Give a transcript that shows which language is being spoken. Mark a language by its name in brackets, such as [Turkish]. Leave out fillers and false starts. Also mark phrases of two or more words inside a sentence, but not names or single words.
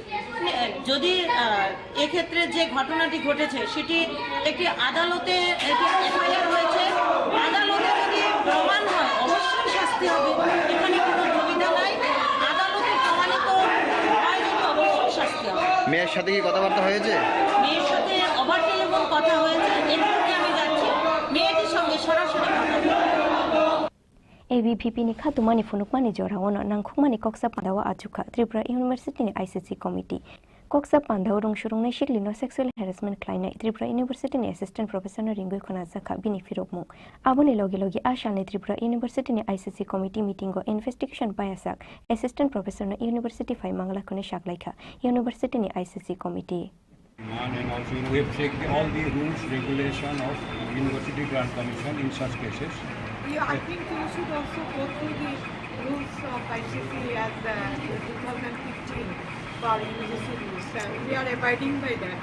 [Bangla] যদি এক্ষেত্রে যে ঘটনাটি ঘটেছে সেটি একটি আদালতে এফআইআর হয়েছে, আদালতে যদি প্রমাণ হয় অবশ্যই শাস্তি হবে, এখানে কোনো দুবিধা নাই। আদালতে প্রমাণিত হয় যদি অবশ্যই শাস্তি হবে। মেয়ের সাথে কি কথাবার্তা হয়েছে? মেয়ের সাথে [English] over telephone [Bangla] কথা হয়েছে, এরপরে আমি যাচ্ছি মেয়েটির সঙ্গে সরাসরি কথা বলবো। [Kok Borok] ABVP ni khatumani funukmani jorawono nangkhukmani koksa pandawa achuka Tripura University ni ICC committee koksa pandaw rongshurungnai shiklino [English] sexual harassment [Kok Borok] khlainai Tripura University ni [English] assistant professor [Kok Borok] no ringoi khona zakha bini firokmu aboni logi asha ni Tripura University ni [English] ICC committee meeting [Kok Borok] go investigation payasak [English] assistant professor [Kok Borok] no University 5 mangla khone shaklaikha University ni [English] ICC committee and also we have checked all the rules regulation of University Grant Commission in such cases. Yeah, I think you should also go through the rules of ICC as 2015 for university rules, and we are abiding by that.